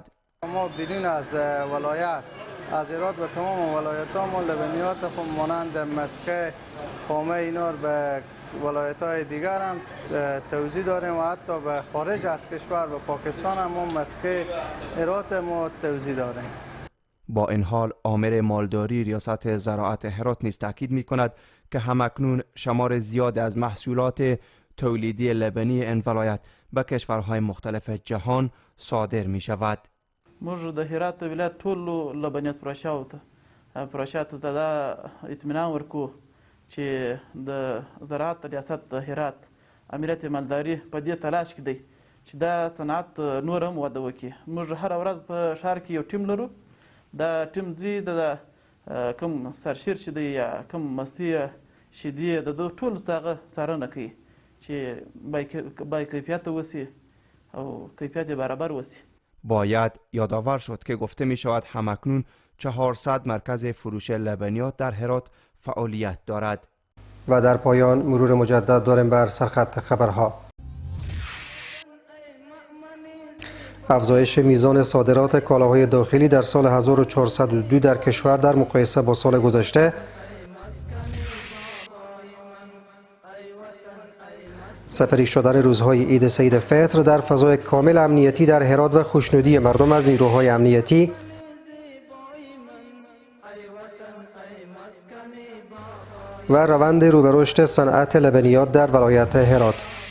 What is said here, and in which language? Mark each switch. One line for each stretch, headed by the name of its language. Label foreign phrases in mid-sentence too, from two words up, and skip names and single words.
Persian: ما بیرون از ولایت از هرات و تمام ولایت‌ها ما لبنیات خود مانند مسکه، خامه اینا به ولایت‌های دیگر هم توزیع داریم و حتی به خارج از کشور و پاکستان هم ما مسکه هرات ما توزیع داریم. با این حال آمر مالداری ریاست زراعت هرات نیز تاکید می‌کند که همکنون شمار زیاد از محصولات تولیدی لبنی این ولایت به کشورهای مختلف جهان صادر می‌شود.
Pashto: موږ د هرات ولایت ټول لبنیات پروشاتو ته دا اطمینان ورکو چې د زراعت ریاست هرات امریت مالداري په دې تلاش کې دی چې دا صنعت نور هم وده وکړي. موږ هره ورځ په ښار کې یو ټیم لرو. دا ټیم ځي د کوم سرشیر چې دی یا کوم مستي شیدې د ټول څخه څارنه کوي چې با کیفیت وسی او کیفیت برابر وسی.
Persian: باید یادآور شد که گفته می شود همکنون 400 مرکز فروش لبنیات در هرات فعالیت دارد. و در پایان مرور مجدد داریم بر سرخط خبرها. افزایش میزان صادرات کالاهای داخلی در سال 1402 در کشور در مقایسه با سال گذشته سپری شدن روزهای عید سید فطر در فضای کامل امنیتی در هرات و خوشنودی مردم از نیروهای امنیتی و روند رو به رشد صنعت لبنیات در ولایت هرات.